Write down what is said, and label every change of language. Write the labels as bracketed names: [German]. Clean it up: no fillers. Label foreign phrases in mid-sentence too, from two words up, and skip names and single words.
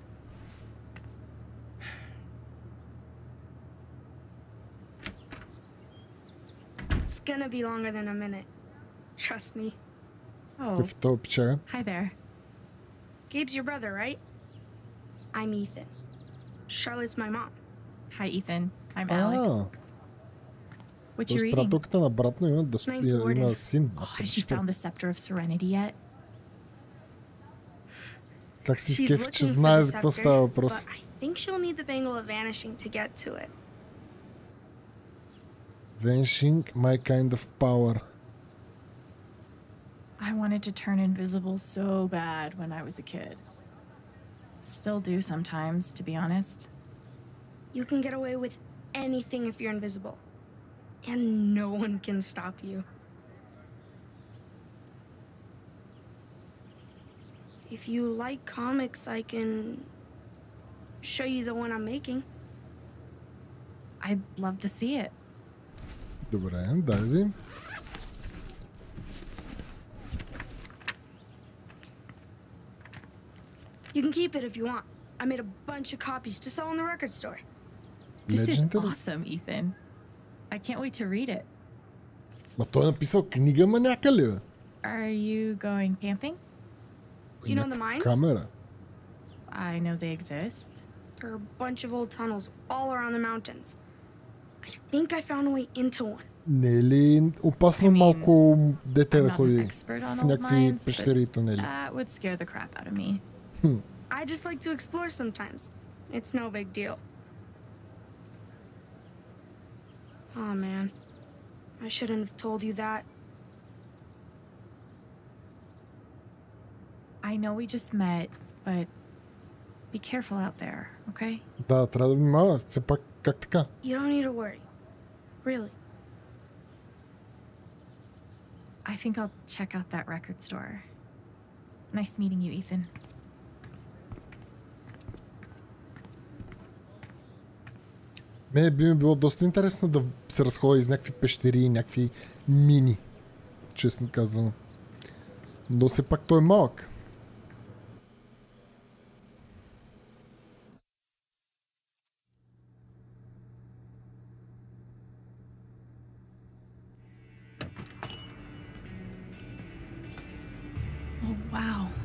[English] It's gonna be longer than a minute. Trust me. Oh, hi there. Gabe's your brother, right? I'm Ethan. Charlotte's my mom. Hi, Ethan. I'm Alex. What you reading? [Bulgarian] Приятелката на брат му има син. [English] Has she found the Scepter of Serenity yet? [Bulgarian] Как си [English] She's [Bulgarian] скефи, че [English] looking for [Bulgarian] знае [English] the [Bulgarian] за какво [English] scepter, [Bulgarian] става въпрос. [English] but I think she'll need the bangle of vanishing to get to it. Vanishing, my kind of power. I wanted to turn invisible so bad when I was a kid. Still do sometimes, to be honest. You can get away with anything if you're invisible. And no one can stop you. If you like comics, I can show you the one I'm making. I'd love to see it. [Bulgarian] Добре, дай ви. [English] You can keep it if you want. I made a bunch of copies to sell in the record store. This is Legendary? awesome, Ethan. I can't wait to read it. [Bulgarian] Ма той е написал книга маняка ли, бе? [English] Are you going camping? You know the [Bulgarian] Някаква [English] mines? [Bulgarian] камера. [English] I know they exist. There are a bunch of old tunnels all around the mountains. I think I found a way into one. [Bulgarian] Не е ли опасно [English] I mean, [Bulgarian] малко дете [English] I'm [Bulgarian] да [English] not an [Bulgarian] ходи [English] expert on [Bulgarian] в [English] old [Bulgarian] някакви [English] mines, [Bulgarian] пещери и [English] but [Bulgarian] тунели? [English] that would scare the crap out of me. I just like to explore sometimes. It's no big deal. Oh man. I shouldn't have told you that. I know we just met, but be careful out there, okay? [Bulgarian] Да, трябва да внимава. Все пак, как така? [English] You don't need to worry. Really. I think I'll check out that record store. Nice meeting you, Ethan. [Bulgarian] Мене би ми било доста интересно да се разходя из някакви пещери и някакви мини, честно казвам. Но все пак той е малък. [English] Oh, wow.